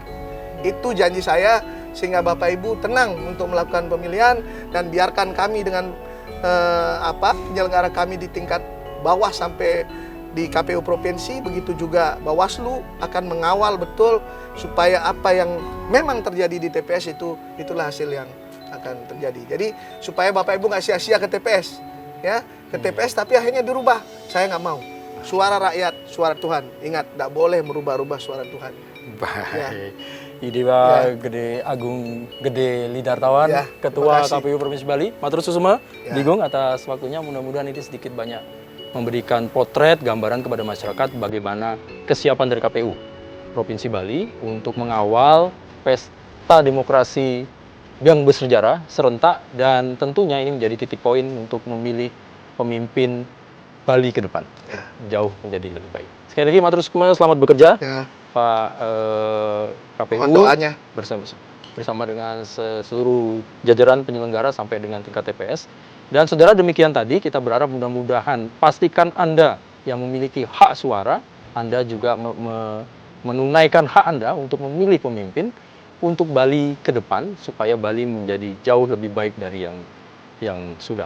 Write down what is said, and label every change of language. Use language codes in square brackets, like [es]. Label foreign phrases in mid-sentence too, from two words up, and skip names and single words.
[id] Itu janji saya, sehingga Bapak Ibu tenang untuk melakukan pemilihan, dan biarkan kami dengan penyelenggara kami di tingkat bawah sampai di KPU provinsi, begitu juga Bawaslu akan mengawal betul supaya apa yang memang terjadi di TPS itulah hasil yang akan terjadi. Jadi supaya Bapak Ibu nggak sia-sia ke TPS, ya, ke TPS tapi akhirnya dirubah. Saya nggak mau. Suara rakyat, suara Tuhan. Ingat, tidak boleh merubah-rubah suara Tuhan. Baik. Ya. Ini Pak Gede Agung Gede Lidartawan, ya, Ketua KPU Provinsi Bali. [ban] Matur susuma, [id] ya. Digong atas waktunya. Mudah-mudahan ini sedikit banyak memberikan potret, gambaran kepada masyarakat bagaimana kesiapan dari KPU Provinsi Bali untuk mengawal pesta demokrasi yang bersejarah, serentak, dan tentunya ini menjadi titik poin untuk memilih pemimpin Bali ke depan. Jauh menjadi lebih baik. Sekali lagi, [ban] matur susuma, [id] selamat bekerja. Ya. Pak KPU bersama dengan seluruh jajaran penyelenggara sampai dengan tingkat TPS. Dan saudara, demikian tadi, kita berharap mudah-mudahan pastikan Anda yang memiliki hak suara, Anda juga menunaikan hak Anda untuk memilih pemimpin untuk Bali ke depan, supaya Bali menjadi jauh lebih baik dari yang sudah.